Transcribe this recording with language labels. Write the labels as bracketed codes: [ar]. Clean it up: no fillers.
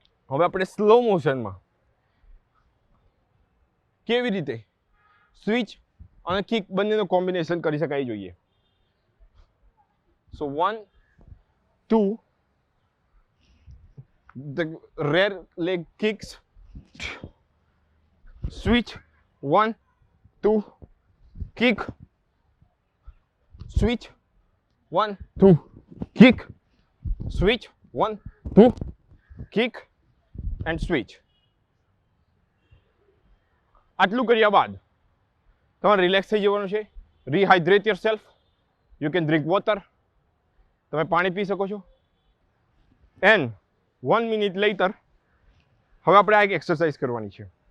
[gu] હવે આપણે સ્લો મોશનમાં કેવી રીતે સ્વિચ અને કિક બંનેનું કોમ્બિનેશન કરી શકાય જોઈએ. [en] So 1 2 the rear leg kicks, switch 1 2 kick, switch 1 2 kick, switch 1 2 kick and switch. [gu] આટલું કર્યા બાદ તમારે રિલેક્સ થઈ જવાનું છે. [en] Rehydrate yourself. You can drink water. [gu] તમે પાણી પી શકો છો. [en] and 1 minute later [gu] હવે આપણે આ એક એક્સરસાઇઝ કરવાની છે.